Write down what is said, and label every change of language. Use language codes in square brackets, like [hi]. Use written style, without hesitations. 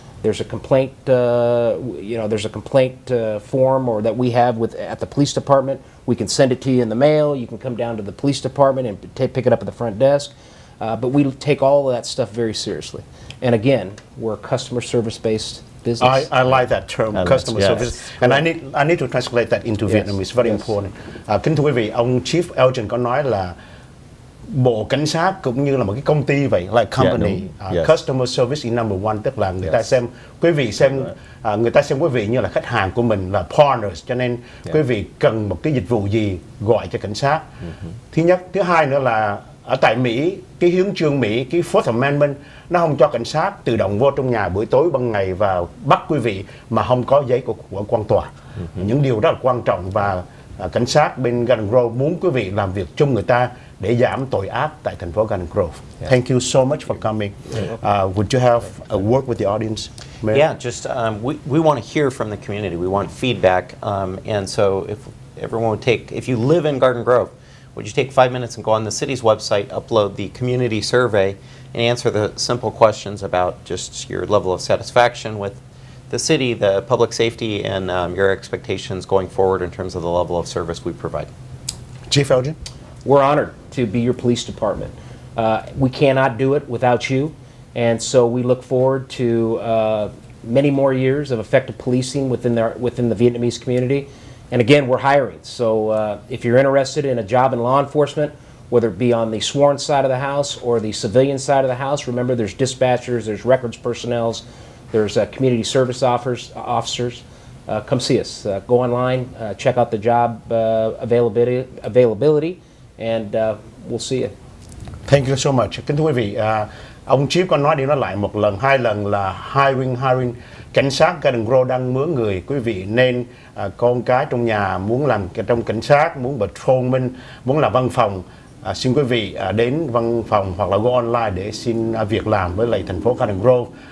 [en] There's a complaint, there's a complaint form or that we have at the police department. We can send it to you in the mail. You can come down to the police department and pick it up at the front desk. But we take all of that stuff very seriously. And again, we're a customer service-based business. I like that term, customer yes. service, and I need to translate that into Yes. Vietnamese. Very Yes. important. [vi] Kính thưa quý vị, ông Chief Elgin có nói là bộ cảnh sát cũng như là một cái công ty vậy, [en] like company. [vi] đúng. [en] Yes. Customer service is number one, [vi] tức là người ta xem quý vị người ta xem quý vị như là khách hàng của mình, là partners, cho nên quý vị cần một cái dịch vụ gì gọi cho cảnh sát. Thứ nhất, thứ hai nữa là ở tại Mỹ, cái hiến chương Mỹ, cái Fourth Amendment nó không cho cảnh sát tự động vô trong nhà buổi tối ban ngày và bắt quý vị mà không có giấy của quan tòa. Những điều rất là quan trọng, và cảnh sát bên Garden Grove muốn quý vị làm việc chung người ta để giảm tội ác tại thành phố Garden Grove. [en] Thank you so much for coming. Would you have a word with the audience, Mayor? Yeah, just we want to hear from the community. We want feedback, and so if everyone would if you live in Garden Grove, would you take 5 minutes and go on the city's website, upload the community survey, and answer the simple questions about just your level of satisfaction with the city, the public safety, and your expectations going forward in terms of the level of service we provide. Chief Elgin? We're honored to be your police department. We cannot do it without you, and so we look forward to many more years of effective policing within the Vietnamese community. And again, we're hiring. So if you're interested in a job in law enforcement, whether it be on the sworn side of the house or the civilian side of the house, remember there's dispatchers, there's records personnel, there's community service officers. Come see us. Go online, check out the job availability, and we'll see you. Thank you so much. [vi] Kính thưa quý vị, ông Chief có nói đi nói lại một lần, hai lần là hiring. Cảnh sát Garden Grove đang mướn người. Quý vị nên con cái trong nhà muốn làm trong cảnh sát, muốn patrolman, muốn làm văn phòng, xin quý vị đến văn phòng hoặc là [en] go online [vi] để xin việc làm với lại thành phố Garden Grove.